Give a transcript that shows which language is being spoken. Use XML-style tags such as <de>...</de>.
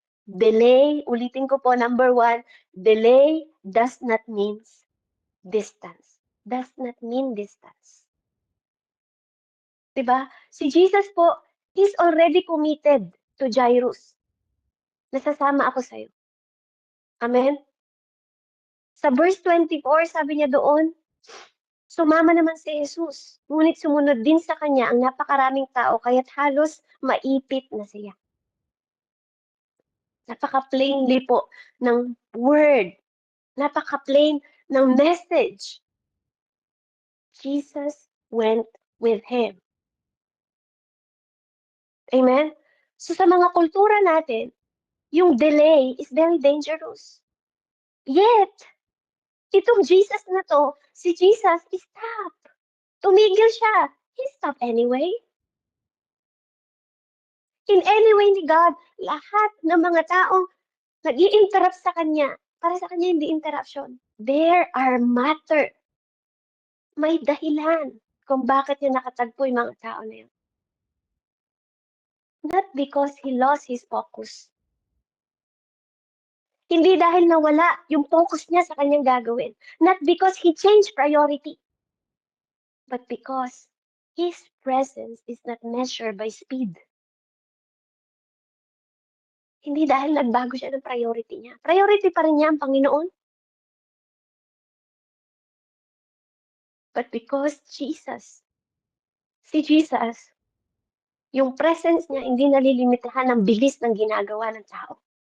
<en>Delay,</en> <tl>ulitin ko po,</tl> <en>number 1, delay does not mean distance. Does not mean distance. Diba? Si Jesus po, he's already committed to Jairus.</en> <tl>Nasasama ako sa'yo. Amen? Sa verse 24, sabi niya doon, sumama naman si Jesus, ngunit sumunod din sa kanya ang napakaraming tao kaya't halos maipit na siya. Napaka-plainly po ng word. Napaka-plain ng message.</tl> <en>Jesus went with him.</en> <tl>Amen? So sa mga kultura natin, yung delay</tl> <en>is very dangerous.</en> <tl>Yet, itong Jesus na to, si Jesus, stop. Tumigil siya.</tl> <en>He stopped anyway.</en> <tl>In any way ni God, lahat ng mga taong nag-i-interrupt sa kanya, para sa kanya hindi interruption.</tl> <en>There are matter.</en> <tl>May dahilan kung bakit niya nakatagpo yung mga tao na yun.</tl> <en>Not because he lost his focus.</en> <tl>Hindi dahil nawala yung focus niya sa kanyang gagawin.</tl> <en>Not because he changed priority. But because his presence is not measured by speed.</en> <tl>Hindi dahil nagbago siya ng priority niya. Priority pa rin niya ang Panginoon.</tl> <en>But because</en> <tl>si Jesus, yung presence niya hindi nalilimitahan ng bilis ng ginagawa ng tao.</tl>